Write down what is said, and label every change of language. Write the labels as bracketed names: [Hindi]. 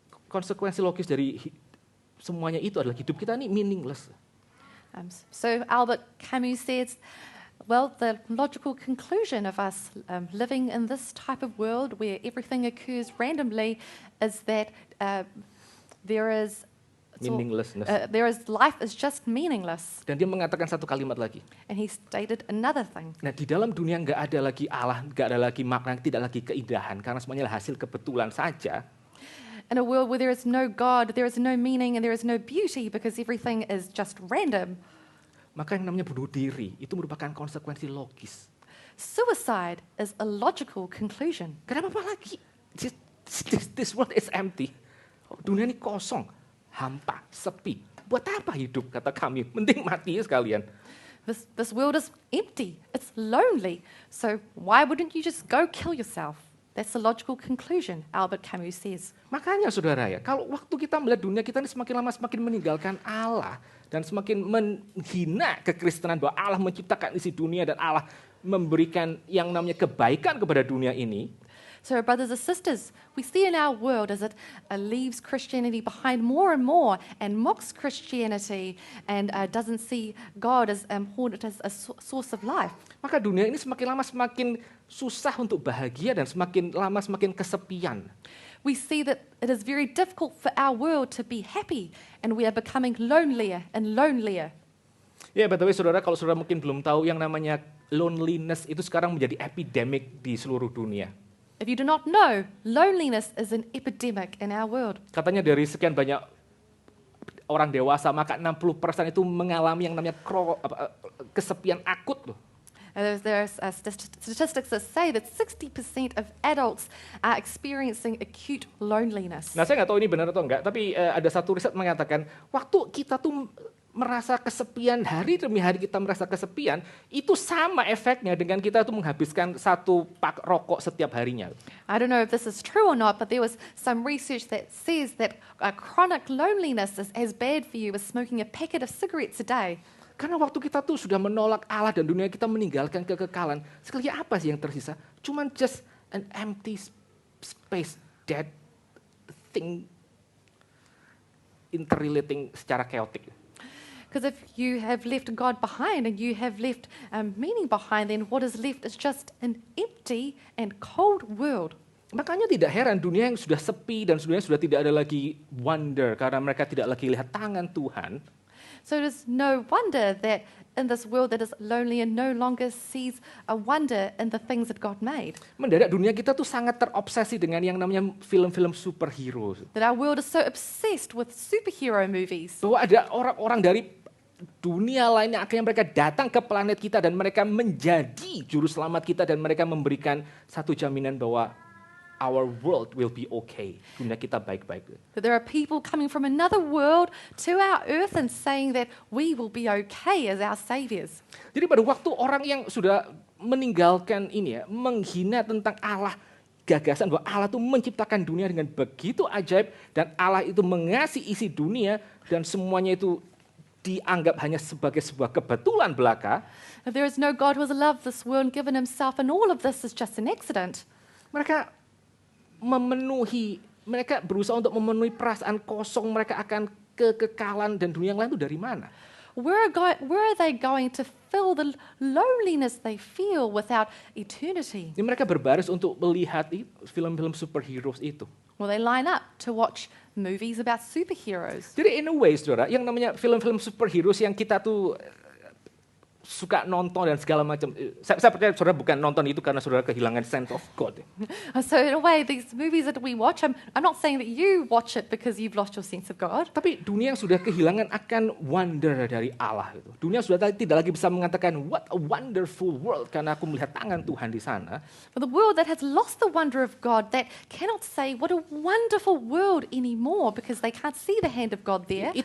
[Indonesian] Konsekuensi logis dari semuanya itu adalah hidup kita ini meaningless. [English] So Albert Camus says, well, the logical conclusion of us living in this type of world where everything occurs randomly is that there is Meaninglessness. life is just meaningless. [Indonesian] Dan dia mengatakan satu kalimat lagi. [English] And he stated another thing. [Indonesian] Nah, di dalam dunia nggak ada lagi Allah, nggak ada lagi makna, tidak lagi keindahan, karena semuanya adalah hasil kebetulan saja. [English] In a world where there is no God, there is no meaning, and there is no beauty because everything is just random. [Indonesian] Maka yang namanya bunuh diri itu merupakan konsekuensi logis. [English] Suicide is a logical conclusion. [Indonesian] Kenapa lagi? [English] This world is empty. [Indonesian] Dunia ini kosong, hampa, sepi. Buat apa hidup, kata kami? Mending mati sekalian. [English] This world is empty. It's lonely. So why wouldn't you just go kill yourself? That's the logical conclusion, Albert Camus says. [Indonesian] Makanya saudara ya, kalau waktu kita melihat dunia kita ini semakin lama semakin meninggalkan Allah dan semakin menghina kekristenan bahwa Allah menciptakan isi dunia dan Allah memberikan yang namanya kebaikan kepada dunia ini. [English] So brothers and sisters, we see in our world as it leaves Christianity behind more and more and mocks Christianity and doesn't see God as important as a source of life. [Indonesian] Maka dunia ini semakin lama semakin susah untuk bahagia dan semakin lama semakin kesepian. [English] We see that it is very difficult for our world to be happy and we are becoming lonelier and lonelier. [Indonesian] Ya, [English] by the way, [Indonesian] saudara, kalau saudara mungkin belum tahu yang namanya loneliness itu sekarang menjadi epidemic di seluruh dunia. [English] If you do not know, loneliness is an epidemic in our world. [Indonesian] Katanya dari sekian banyak orang dewasa, maka 60% itu mengalami yang namanya kesepian akut loh. [English] There are statistics that say that 60% of adults are experiencing acute loneliness. [Indonesian] Nah, saya nggak tahu ini benar atau enggak, tapi ada satu riset mengatakan waktu kita tuh merasa kesepian, hari demi hari kita merasa kesepian, itu sama efeknya dengan kita tuh menghabiskan 1 pak rokok setiap harinya. [English] I don't know if this is true or not, but there was some research that says that chronic loneliness is as bad for you as smoking a packet of cigarettes a day. [Indonesian] Karena waktu kita tuh sudah menolak Allah dan dunia, kita meninggalkan kekekalan, sekali apa sih yang tersisa? [English] Cuman just an empty space, dead thing, interrelating secara chaotic. Because if you have left God behind and you have left meaning behind, then what is left is just an empty and cold world. [Indonesian] Makanya tidak heran dunia yang sudah sepi dan dunia sudah tidak ada lagi wonder karena mereka tidak lagi lihat tangan Tuhan. [English] So it is no wonder that in this world that is lonely and no longer sees a wonder in the things that God made. [Indonesian] Mendadak dunia kita tuh sangat terobsesi dengan yang namanya film-film superhero. [English] That our world is so obsessed with superhero movies. [Indonesian] Bahwa ada orang-orang dari dunia lainnya akhirnya mereka datang ke planet kita dan mereka menjadi juru selamat kita dan mereka memberikan satu jaminan bahwa [English] our world will be okay. [Indonesian] Dunia kita baik-baik. [English] That there are people coming from another world to our earth and saying that we will be okay as our saviors. [Indonesian] Jadi pada waktu orang yang sudah meninggalkan ini ya, menghina tentang Allah, gagasan bahwa Allah itu menciptakan dunia dengan begitu ajaib dan Allah itu mengasihi isi dunia dan semuanya itu dianggap hanya sebagai sebuah kebetulan belaka. [English] That there is no God who has loved this world and given himself and all of this is just an accident. [Indonesian] Mereka berusaha untuk memenuhi perasaan kosong mereka akan kekekalan dan dunia yang lain itu dari mana? [English] Where are they going to fill the loneliness they feel without eternity? [Indonesian] Jadi mereka berbaris untuk melihat film-film superheroes itu. [English] Well, they line up to watch movies about superheroes. [Indonesian] Jadi [English] in a way, [Indonesian] saudara, yang namanya film-film superheroes yang kita tuh suka nonton dan segala macam. Saya percaya saudara bukan nonton itu karena saudara kehilangan [English] sense of God. So in a way, these movies that we watch, I'm not saying that you watch it because you've lost your sense of God. [Indonesian] Tapi dunia yang sudah kehilangan akan wonder dari Allah itu. Dunia sudah tidak lagi bisa mengatakan [English] what a wonderful world [Indonesian] karena aku melihat tangan Tuhan di sana. [English] But the world that has lost the wonder of God, that cannot say what a wonderful world anymore because they can't see the hand of God there.